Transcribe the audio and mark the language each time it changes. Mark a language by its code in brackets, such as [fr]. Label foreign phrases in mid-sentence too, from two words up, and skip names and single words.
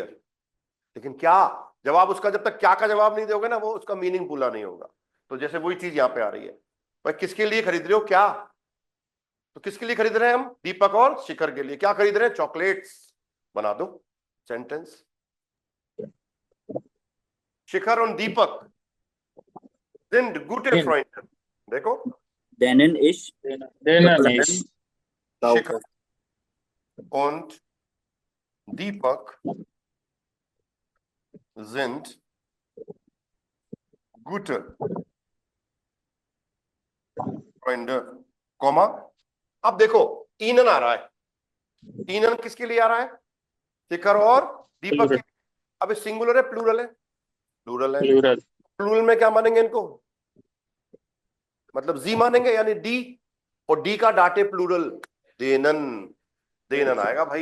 [hi] लेकिन क्या जवाब उसका, जब तक क्या का जवाब नहीं दोगे ना, वो उसका मीनिंग पूरा नहीं होगा। तो जैसे वही चीज यहां पे आ रही है, भाई किसके लिए खरीद रहे हो क्या? तो किसके लिए खरीद रहे हैं हम? दीपक और शिखर के लिए। क्या खरीद रहे हैं? चॉकलेट्स। बना दो सेंटेंस। शिखर और दीपक [de] sind gute Freunde। देखो, Denen ich denen ich शिखर und दीपक sind gute Freunde, [hi] कॉमा। अब देखो ईनन आ रहा है, ईनन किसके लिए आ रहा है? शिखर और दीपक के। अब सिंगुलर है प्लूरल है? प्लूरल है। प्लूरल। प्लूरल में क्या मानेंगे इनको? मतलब जी मानेंगे, यानी डी, और डी का डाटे प्लूरल देनन, देनन आएगा भाई।